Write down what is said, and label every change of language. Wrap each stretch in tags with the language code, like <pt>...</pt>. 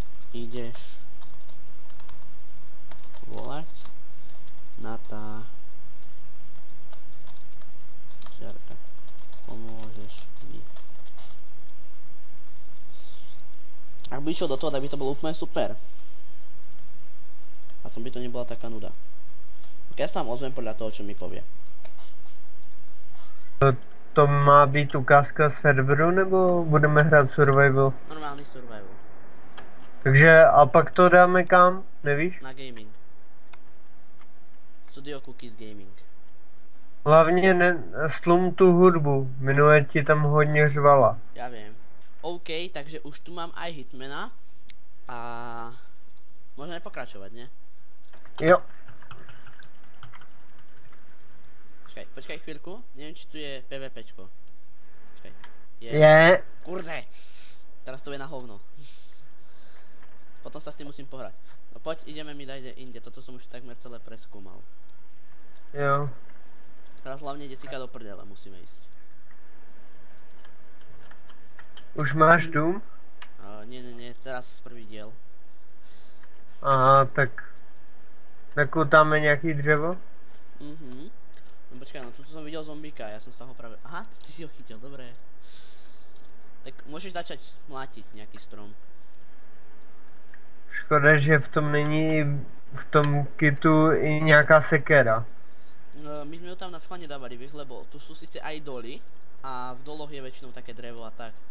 <sk>Ideš volať Žiarka, pomôžeš mi. Ak by išiel do toho, tak by to bolo úplne super. A tom by to nebola taká nuda. Ok, ja sa vám ozvem podľa toho, čo mi povie.</sk> <cs>To má být ukázka serveru, nebo budeme hrát survival?</cs> <sk>Normálny survival.</sk> <cs>Takže a pak to dáme kam, nevíš?</cs> <sk>Na gaming. Studio Cookies Gaming.</sk> <cs>Hlavně slum tu hudbu, minule ti tam hodně řvala.</cs> <sk>Ja viem. OK, takže už tu mám aj Hitmana. A môžeme pokračovať, nie?</sk> <cs>Jo.</cs> <sk>Počkaj chvíľku, neviem či tu je PvPčko. Počkaj. Je. Kurde! Teraz to je na hovno. Potom sa s tým musím pohrať. No poď, ideme mi dať inde, toto som už takmer celé preskúmal.</sk> <cs>Jo.</cs> <sk>Teraz hlavne Jessica do prdele musíme ísť.</sk> <cs>Už máš dům?</cs> <sk>Nie, teraz prvý diel.</sk> <cs>Aha, tak nakutáme nějaký dřevo?</cs> <sk>No počkaj, no tu som videl zombíka, ja som sa ho práve... Aha, ty si ho chytil, dobre. Tak môžeš začať mlátiť nejaký strom.</sk> <cs>Škoda, že v tom není, v tom kitu i nějaká sekera.</cs> <sk>My sme ju tam na schválne dávali, vieš, lebo tu sú síce aj doly a v doloch je väčšinou také drevo a tak.</sk>